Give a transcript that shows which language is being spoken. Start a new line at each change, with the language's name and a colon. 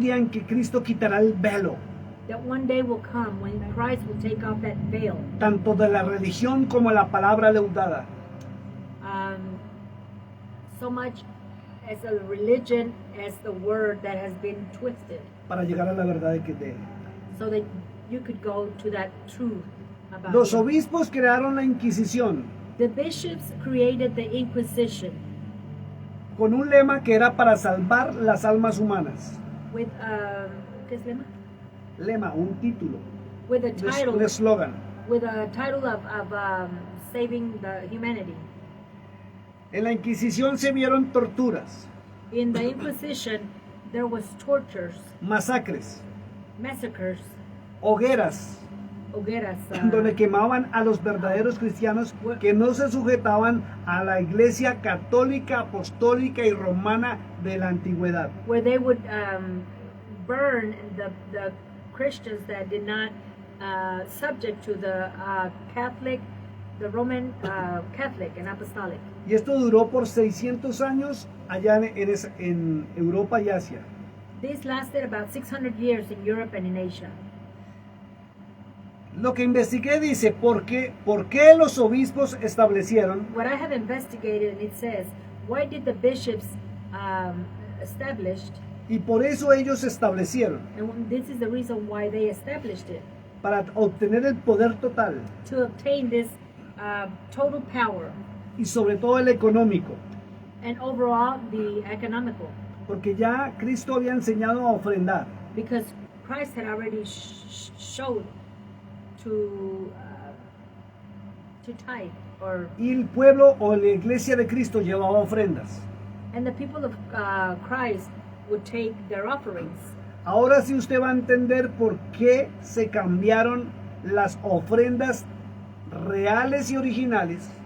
Spanish: día en que Cristo quitará el velo,
English: that one day will come when Christ will take off that veil,
Spanish: tanto de la religión como la palabra leudada,
English: so much as a religion as the word that has been twisted,
Spanish: para llegar a la verdad de Él.
English: so that you could go to that truth about
Spanish: Los
English: him.
Spanish: obispos crearon la Inquisición
English: The bishops created the Inquisition
Spanish: con un lema que era para salvar las almas humanas. with ¿qué es lema? Lema, un título,
English: With a
Spanish: un
English: title,
Spanish: eslogan.
English: of saving the humanity.
Spanish: En la Inquisición se vieron torturas,
English: In the Inquisition, there was tortures,
Spanish: masacres,
English: massacres,
Spanish: hogueras, hogueras, donde quemaban a los verdaderos cristianos que no se sujetaban a la Iglesia católica, apostólica y romana de la antigüedad.
English: where they would burn the Christians that did not subject to the Catholic, the Roman Catholic and Apostolic.
Spanish: Y esto duró por 600 años allá en Europa y Asia.
English: This lasted about 600 years in Europe and in Asia.
Spanish: Lo que investigué dice, ¿por qué los obispos establecieron
English: What I have investigated, and it says, why did the bishops established,
Spanish: y por eso ellos establecieron,
English: and this is the reason why they established it,
Spanish: para obtener el poder total
English: to obtain this total power,
Spanish: y sobre todo el económico?
English: and overall the economical,
Spanish: Porque ya Cristo había enseñado a ofrendar.
English: because Christ had already showed to tithe,
Spanish: Y el pueblo o la iglesia de Cristo llevaba ofrendas.
English: and the people of Christ would take their offerings.
Spanish: Ahora sí usted va a entender por qué se cambiaron las ofrendas reales y originales